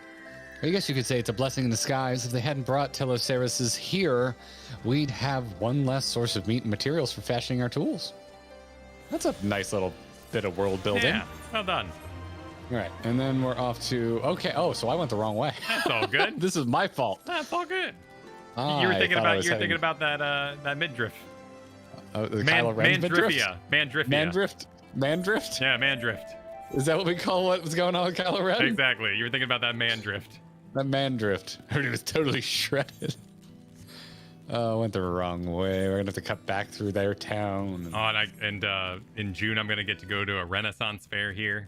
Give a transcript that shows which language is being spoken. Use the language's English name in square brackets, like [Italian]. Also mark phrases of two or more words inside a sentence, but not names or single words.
[English] I guess you could say it's a blessing in disguise. If they hadn't brought Teloceruses here, we'd have one less source of meat and materials for fashioning our tools. That's a nice little bit of world building. Yeah, well done. All right, and then we're off to... Okay, oh, so I went the wrong way. That's all good. This is my fault. That's all good. You were thinking about that midriff. Kylo Ren's Mandriffia. Mandrift? Yeah, Mandrift. Is that what we call what was going on with Kylo Ren? Exactly. You were thinking about that Mandrift. That Mandrift. I heard it was totally shredded. Oh, went the wrong way. We're gonna have to cut back through their town. Oh, and in June I'm gonna get to go to a Renaissance fair here.